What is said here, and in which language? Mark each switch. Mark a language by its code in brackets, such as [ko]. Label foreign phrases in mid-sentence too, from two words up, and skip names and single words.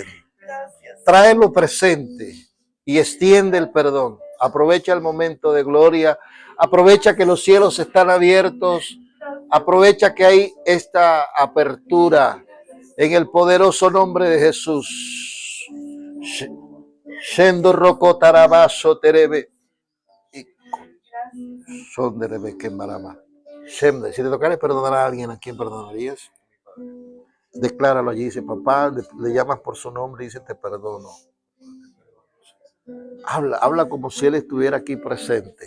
[es] Gracias. tráelo presente y extiende el perdón. Aprovecha el momento de gloria. Aprovecha que los cielos están abiertos. Aprovecha que hay esta apertura en el poderoso nombre de Jesús. Shendo roko tarabaso terebe. Son de Rebeque Marama. Si te tocara perdonar a alguien, ¿a quién perdonarías? Decláralo allí, dice papá, le llamas por su nombre y dice te perdono. Habla como si él estuviera aquí presente.